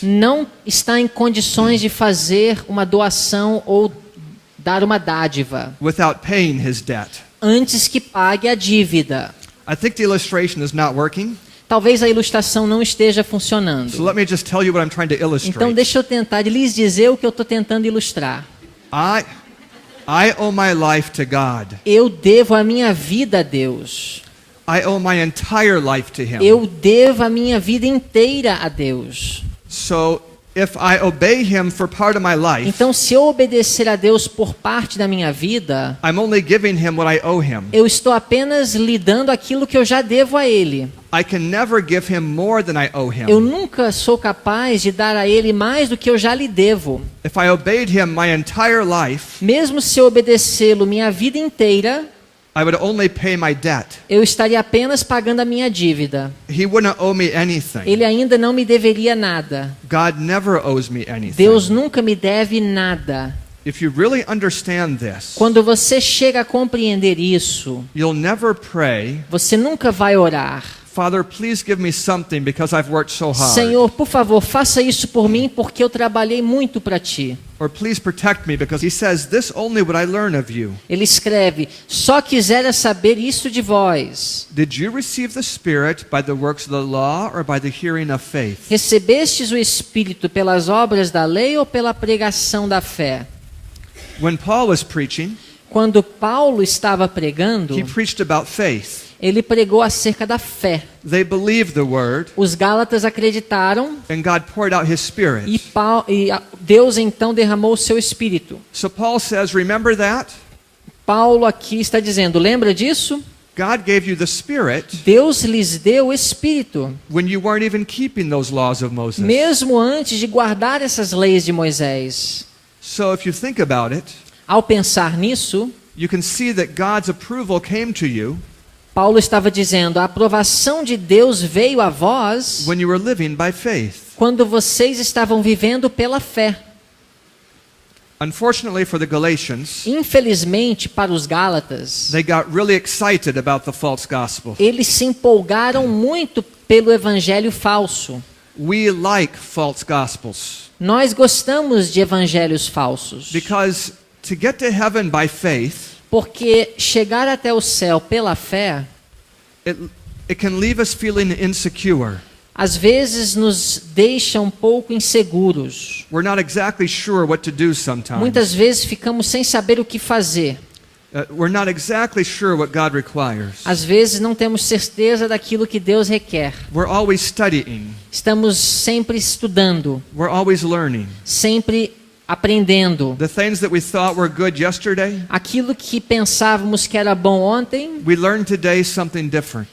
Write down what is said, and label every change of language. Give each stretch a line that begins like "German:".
Portuguese: não está em condições de fazer uma doação ou dar uma dádiva
English: without paying his debt.
Portuguese: antes que pague a dívida.
English: I think the illustration is not working.
Portuguese: Talvez a ilustração não esteja funcionando.
English: So let me just tell you what I'm trying to
Portuguese: Então
English: illustrate.
Portuguese: deixa eu tentar lhes dizer o que eu estou tentando ilustrar.
English: I owe my life to God.
Portuguese: Eu devo a minha vida a Deus.
English: I owe my entire life to Him.
Portuguese: Eu devo a minha vida inteira a Deus.
English: So if I obey Him for part of my life,
Portuguese: Então, se eu obedecer a Deus por parte da minha vida,
English: I'm only giving Him what I owe Him.
Portuguese: eu estou apenas lhe dando aquilo que eu já devo a Ele.
English: I can never give Him more than I owe
Portuguese: Eu
English: Him.
Portuguese: nunca sou capaz de dar a Ele mais do que eu já lhe devo.
English: If I obeyed Him my entire life,
Portuguese: Mesmo se eu obedecê-lo minha vida inteira,
English: I would only pay my debt.
Portuguese: eu estaria apenas pagando a minha dívida.
English: He wouldn't owe me anything.
Portuguese: Ele ainda não me deveria nada.
English: God never owes me anything.
Portuguese: Deus nunca me deve nada.
English: If you really understand this,
Portuguese: Quando você chega a compreender isso,
English: you'll never pray,
Portuguese: você nunca vai orar:
English: Father, please give me something because I've worked so hard.
Portuguese: Senhor, por favor, faça isso por mim porque eu trabalhei muito para ti.
English: Or please protect me because He says, this only would I learn of you.
Portuguese: Ele escreve: só quisera saber isso de vós.
English: Did you receive the Spirit by the works of the law or by the hearing of faith?
Portuguese: Recebestes o Espírito pelas obras da lei ou pela pregação da fé?
English: When Paul was preaching,
Portuguese: Quando Paulo estava pregando,
English: he preached about faith.
Portuguese: ele pregou acerca da fé.
English: They believed the word,
Portuguese: Os Gálatas acreditaram
English: and God poured out His Spirit.
Portuguese: e Deus então derramou o seu Espírito.
English: So Paul says, remember that?
Portuguese: Paulo aqui está dizendo: lembra disso?
English: God gave you the Spirit
Portuguese: Deus lhes deu o Espírito,
English: when you weren't even keeping those laws of Moses.
Portuguese: mesmo antes de guardar essas leis de Moisés.
English: So if you think about it,
Portuguese: Ao pensar nisso,
English: you can see that God's approval came to you
Portuguese: Paulo estava dizendo: a aprovação de Deus veio a vós
English: when you were living by faith.
Portuguese: quando vocês estavam vivendo pela fé.
English: Unfortunately for the Galatians,
Portuguese: Infelizmente, para os Gálatas,
English: they got really excited about the false gospel.
Portuguese: eles se empolgaram muito pelo evangelho falso.
English: We like false gospels
Portuguese: Nós gostamos de evangelhos falsos,
English: because to get to heaven by faith,
Portuguese: porque chegar até o céu pela fé,
English: it can leave us feeling insecure.
Portuguese: às vezes nos deixa um pouco inseguros.
English: We're not exactly sure what to do sometimes.
Portuguese: Muitas vezes ficamos sem saber o que fazer.
English: We're not exactly sure what God requires.
Portuguese: Às vezes não temos certeza daquilo que Deus requer.
English: We're always studying.
Portuguese: Estamos sempre estudando,
English: We're always learning.
Portuguese: sempre aprendendo.
English: The things that we thought were good yesterday,
Portuguese: Aquilo que pensávamos que era bom ontem,
English: we learn today something different.